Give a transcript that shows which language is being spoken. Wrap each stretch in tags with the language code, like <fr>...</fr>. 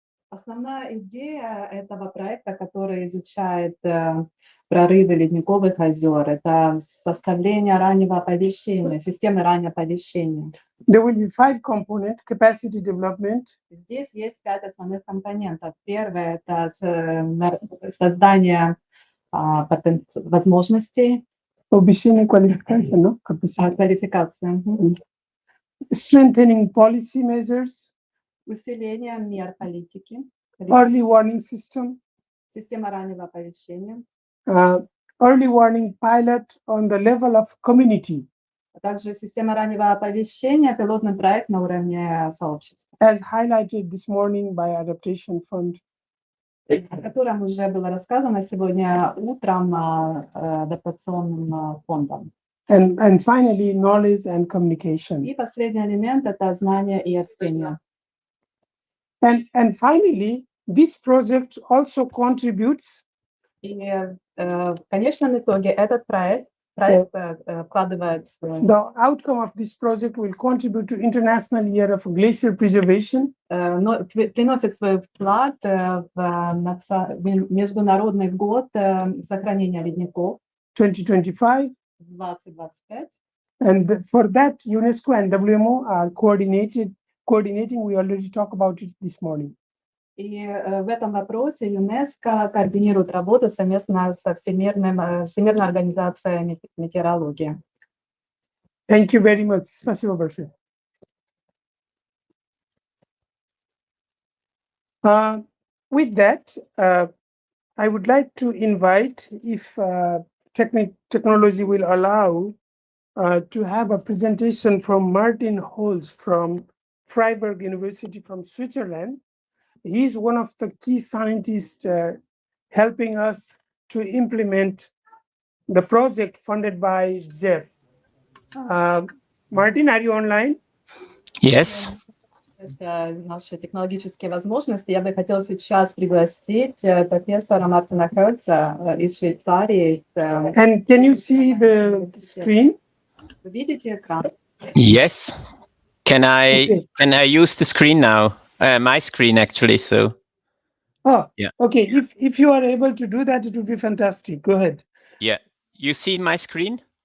<ru>Основная идея этого проекта, который изучает прорывы ледниковых озер, это составление раннего оповещения, системы раннего оповещения.</ru> <en>There will be 5 components: capacity development.</en> <ru>Здесь есть 5 основных компонентов. Первое – это создание возможностей. Повышение квалификации, no? Квалификация.</ru> <en>Strengthening policy measures.</en> <ru>Усиление мер политики.</ru> <en>Early warning system.</en> <ru>Система раннего оповещения.</ru> <en>Early warning pilot on the level of community.</en> <ru>А также система раннего оповещения, пилотный проект на уровне сообщества.</ru> <en>As highlighted this morning by Adaptation Fund.</en> <ru>О котором уже было рассказано сегодня утром адаптационным фондом.</ru> <en>And finally, knowledge and communication.</en> <ru>И последний элемент – это знание и общение.</ru> <en>And finally, this project also contributes.</en> <ru>И в конечном итоге этот проект вкладывает.</ru> <en>The outcome of this project will contribute to International Year of Glacier Preservation.</en> <ru>Приносит свой вклад в Международный год сохранения ледников 2025. 2025.</ru> <en>And for that, UNESCO and WMO are coordinating. We already talked about it this morning.</en> <ru>И в этом вопросе ЮНЕСКО координирует работу совместно со Всемирной организацией метеорологии.</ru> <en>Thank you very much.</en> <ru>Спасибо большое.</ru> <en>With that, I would like to invite, if technology will allow, to have a presentation from Martin Holz from Freiburg University from Switzerland. He's one of the key scientists helping us to implement the project funded by Jeff. Martin, are you online? Yes.</en> <ru>Наши технологические возможности. Я бы хотела сейчас пригласить профессора Мартина Хёрца из Швейцарии.</ru> <en>And can you see the screen?</en> <ru>Вы видите экран?</ru> <en>Yes. Can Okay. I use the screen now? My screen actually. So Oh, yeah. Okay. If you are able to do that, it would be fantastic. Go ahead. Yeah. You see my screen?</en>